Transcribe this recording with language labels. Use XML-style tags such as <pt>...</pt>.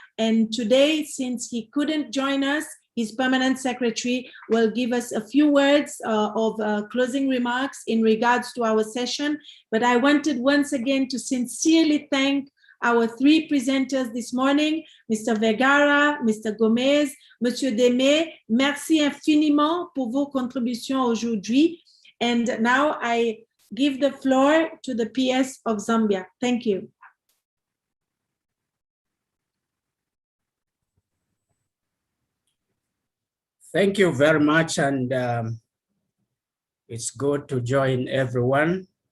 <en>And today, since he couldn't join us, his permanent secretary will give us a few words of closing remarks in regards to our session. But I wanted once again to sincerely thank our 3 presenters this morning, Mr. Vergara, Mr. Gomez, Monsieur Démé.</en> <fr>Merci infiniment pour vos contributions aujourd'hui.</fr> <en>And now I give the floor to the PS of Zambia. Thank you. Thank you very much, and it's good to join everyone.</en>